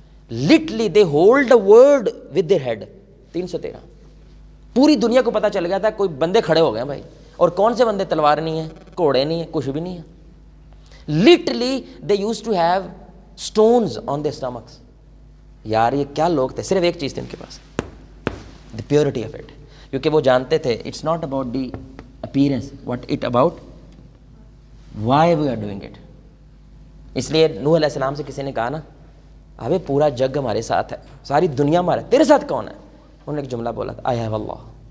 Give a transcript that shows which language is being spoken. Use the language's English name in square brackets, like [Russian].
[English] Literally they hold the world with their head. [Urdu] 313 پوری دنیا کو پتہ چل گیا تھا, کوئی بندے کھڑے ہو گئے بھائی. اور کون سے بندے؟ تلوار نہیں ہے, گھوڑے نہیں ہیں, کچھ بھی نہیں ہے. [English] Literally they used to have stones on their stomachs. [Urdu] یار یہ کیا لوگ تھے. صرف ایک چیز تھی ان کے پاس, [English] The purity of it. [Urdu] کیونکہ وہ جانتے تھے [English] It's not about the appearance, what it about why we are doing it. [Urdu] اس لیے نوح علیہ السلام سے کسی نے کہا نا, ابے پورا جگ ہمارے ساتھ ہے, ساری دنیا ہمارا, تیرے ساتھ کون ہے؟ انہوں نے ایک جملہ بولا تھا, [English] I have اللہ.